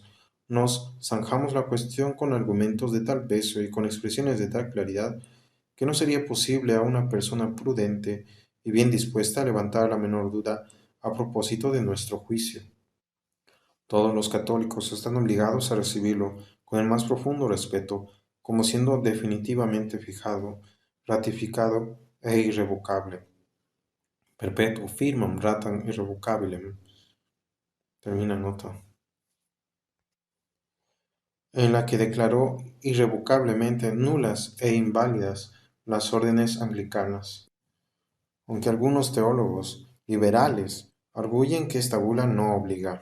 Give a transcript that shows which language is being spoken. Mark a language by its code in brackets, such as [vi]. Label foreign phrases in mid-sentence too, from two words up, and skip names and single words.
[es] Nos zanjamos la cuestión con argumentos de tal peso y con expresiones de tal claridad que no sería posible a una persona prudente y bien dispuesta a levantar la menor duda a propósito de nuestro juicio. Todos los católicos están obligados a recibirlo con el más profundo respeto, como siendo definitivamente fijado, ratificado e irrevocable. [la] Perpetuo firmam ratam irrevocabilem. [es] Termina nota. En la que declaró irrevocablemente nulas e inválidas las órdenes anglicanas. Aunque algunos teólogos liberales arguyen que esta bula no obliga.